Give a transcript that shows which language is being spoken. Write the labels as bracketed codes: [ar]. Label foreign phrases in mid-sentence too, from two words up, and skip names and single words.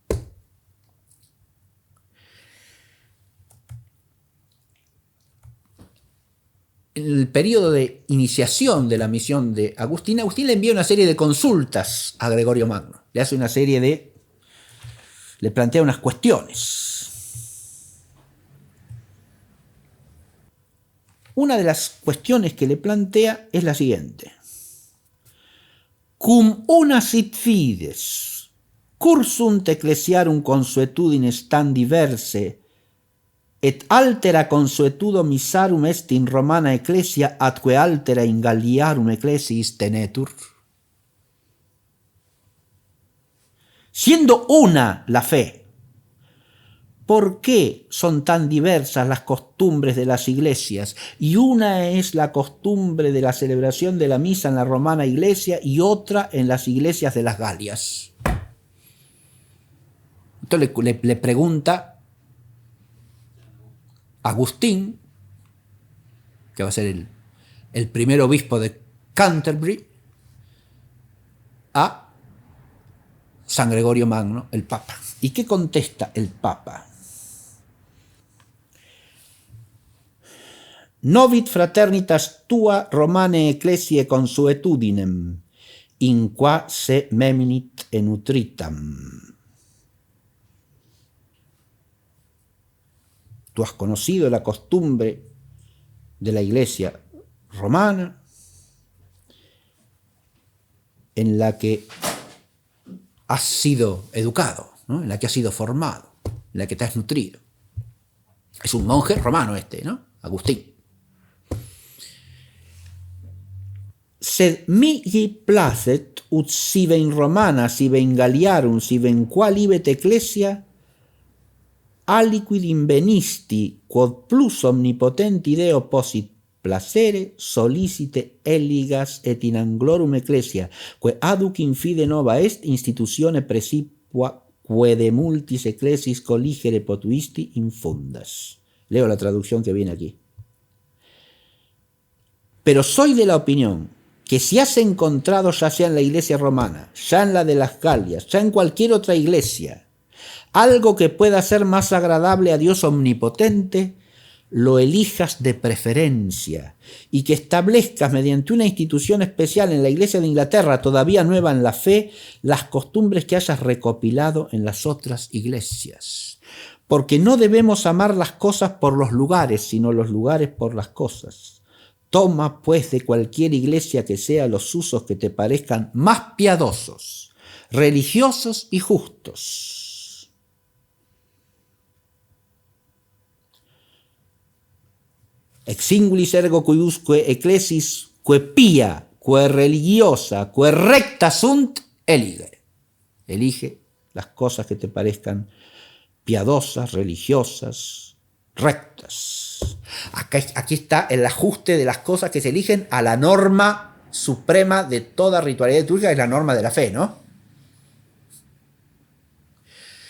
[es] En el periodo de iniciación de la misión de Agustín, Agustín le envía una serie de consultas a Gregorio Magno. Le hace una serie de... le plantea unas cuestiones. Una de las cuestiones que le plantea es la siguiente. [la] Cum una sit fides, cursunt ecclesiarum consuetudines tan diverse, et altera consuetudo missarum est in Romana ecclesia atque altera in Galliarum ecclesiis tenetur. [es] Siendo una la fe, ¿por qué son tan diversas las costumbres de las iglesias? Y una es la costumbre de la celebración de la misa en la romana iglesia y otra en las iglesias de las Galias. Entonces le pregunta Agustín, que va a ser el primer obispo de Canterbury, a San Gregorio Magno, el Papa. ¿Y qué contesta el Papa? [la] Novit fraternitas tua Romane ecclesiae consuetudinem, in qua se meminit enutritam. [es] Tú has conocido la costumbre de la iglesia romana en la que has sido educado, ¿no? En la que has sido formado, en la que te has nutrido. Es un monje romano ¿no? Agustín. [la] Sed mihi placet ut sive in Romana, sive in Galliarum, sive in qual ibet ecclesia, aliquid invenisti, quod plus omnipotenti Deo possit placere, solicite eligas et in anglorum ecclesia, que aduc in fide nova est institutione precipua, que de multis ecclesis colligere potuisti infundas. [es] Leo la traducción que viene aquí. Pero soy de la opinión que si has encontrado, ya sea en la iglesia romana, ya en la de las Galias, ya en cualquier otra iglesia, algo que pueda ser más agradable a Dios omnipotente, lo elijas de preferencia y que establezcas mediante una institución especial en la Iglesia de Inglaterra, todavía nueva en la fe, las costumbres que hayas recopilado en las otras iglesias. Porque no debemos amar las cosas por los lugares, sino los lugares por las cosas. Toma, pues, de cualquier iglesia que sea los usos que te parezcan más piadosos, religiosos y justos. [la] Ex singulis ergo cuiusque ecclesis que pia, que religiosa, que recta sunt, elige. [es] Elige las cosas que te parezcan piadosas, religiosas, rectas. Aquí está el ajuste de las cosas que se eligen a la norma suprema de toda ritualidad litúrgica, es la norma de la fe, ¿no?